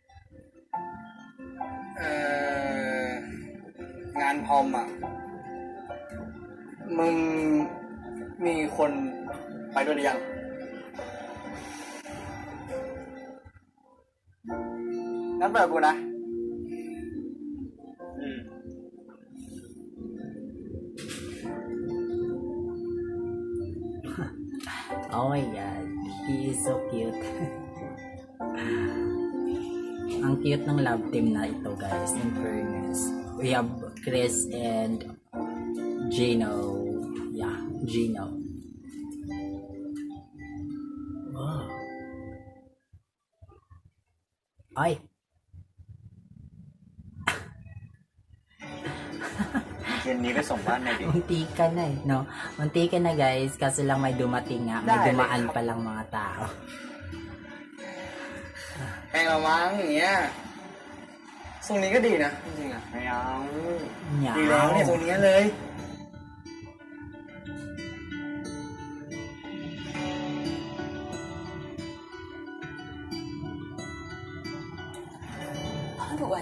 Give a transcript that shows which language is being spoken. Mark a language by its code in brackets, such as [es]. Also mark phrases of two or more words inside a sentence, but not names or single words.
[th] งานพรอมอ่ะ มึงมีคนไปด้วยหรือยัง งั้นเปิดกูนะ [en] Oh my god, he is so cute. [tl] Ang cute ng [en] love team [tl] na ito guys, [en] in fairness. We have Chris and Gino. Yeah, Gino. Wow. [tl] Ay! [th] เย็นนี้ไปส่งบ้านหน่อยดิ [tl] Munti ka na eh, no? Munti ka na guys, kaso lang may dumating nga. May dumaan pa lang mga tao. [th] แพงละมั้งอย่างเงี้ยทรงนี้ก็ดีนะจริงๆอ่ะ ไม่เอา ดีแล้วเนี่ยทรงนี้เลย พ่อดูอะไร